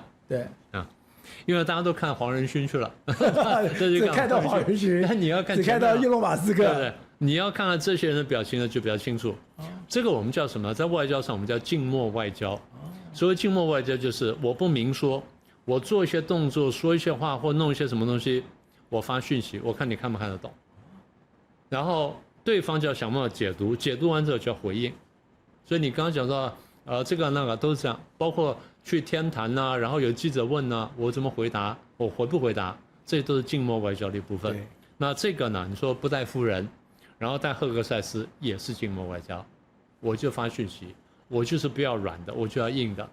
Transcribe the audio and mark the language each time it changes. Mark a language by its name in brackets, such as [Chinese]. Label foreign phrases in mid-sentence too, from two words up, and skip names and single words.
[Chinese] 對因為大家都看黃仁勳去了，只看到黃仁勳，那你要看，只看到伊隆馬斯克，對對，你要看看這些人的表情呢，就比較清楚。這個我們叫什麼？在外交上我們叫靜默外交。所謂靜默外交，就是我不明說，我做一些動作，說一些話，或弄一些什麼東西，我發訊息，我看你看不看得懂。然後對方就要想辦法解讀，解讀完之後就要回應。所以你剛剛講到，這個那個都是這樣，包括去天壇吶，然後有記者問呢，我怎麼回答？我回不回答？這都是靜默外交的一部分。那這個呢？你說不帶夫人，然後帶赫格塞斯也是靜默外交，我就發訊息，我就是不要軟的，我就要硬的。